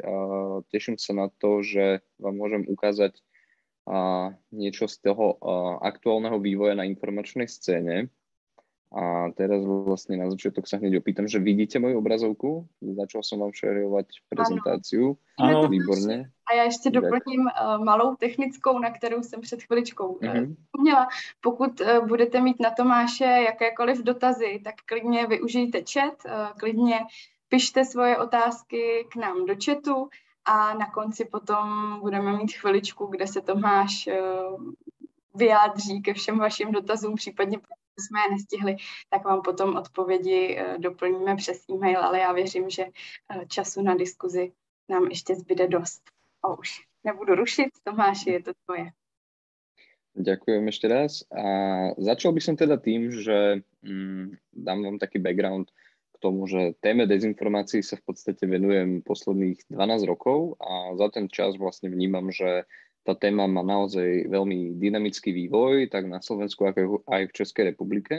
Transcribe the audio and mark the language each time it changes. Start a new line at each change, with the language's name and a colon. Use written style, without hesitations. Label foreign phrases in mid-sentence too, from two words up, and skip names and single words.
Slovak: Teším sa na to, že vám môžem ukázať niečo z toho aktuálneho vývoja na informačnej scéne. A teraz vlastne na začiatok sa hneď opýtam, že vidíte moju obrazovku? Začal som vám šerovať prezentáciu.
Czech: Ano. Výborně. A já ještě doplním malou technickou, na kterou jsem před chviličkou vzpomněla. Pokud budete mít na Tomáše jakékoliv dotazy, tak klidně využijte chat, klidně pište svoje otázky k nám do chatu a na konci potom budeme mít chviličku, kde se Tomáš vyjádří ke všem vašim dotazům, případně jsme je nestihli, tak vám potom odpovědi doplníme přes e-mail, ale já věřím, že času na diskuzi nám ještě zbyde dost. A už nebudu rušit, Tomáši, je to tvoje.
Slovak: Ďakujem ešte raz. A začal by som teda tým, že dám vám taký background k tomu, že téme dezinformácií sa v podstate venujem posledných 12 rokov a za ten čas vlastne vnímam, že tá téma má naozaj veľmi dynamický vývoj, tak na Slovensku, ako aj v Českej republike.